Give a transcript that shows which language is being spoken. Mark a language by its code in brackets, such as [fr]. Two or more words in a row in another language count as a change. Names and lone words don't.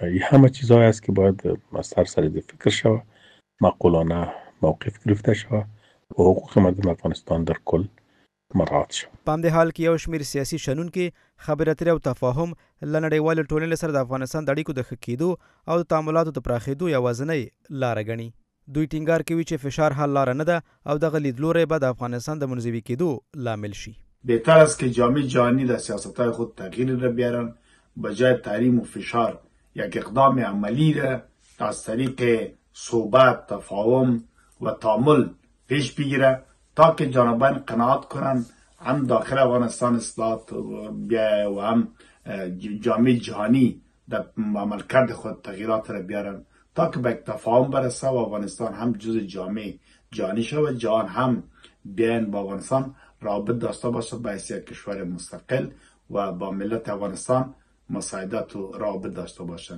[fa] این همه چیزهایی است که باید از سر فکر شود، معقولانه موقف گرفته شود و حقوق مردم افغانستان در کل مراعات شود. [ps] په همدې حال کې یو شمېر سیاسي شنونکي خبرې اترې او تفاهم له نړیوالې ټولنې سره د افغانستان د اړیکو د ښه کېدو او د تعاملاتو د پراخېدو یوازینۍ لاره ګڼي. دوی ټینګار کوي چې فشار حل لاره نه ده او دغه لیدلوری به د افغانستان د منزوي کېدو لامل شي. [fa] بهتر است که جامعه جهانی در سیاستهای خود تغییر را بیارن، به جای تحریم و فشار یک اقدام عملی را از طریق صحبت، تفاهم و تعامل پیش بگیره تا که جانبین قناعت کنند هم داخل افغانستان اصلاحات بیایه و هم جامعه جهانی در عملکرد خود تغییرات را بیارن تا که به تفاهم برسه و افغانستان هم جز جامعه جهانی شود، جهان هم بیاین با افغانستان رابط داشته باشه به حیثیت کشور مستقل و با ملت افغانستان مساعدت و رابط داشته باشند.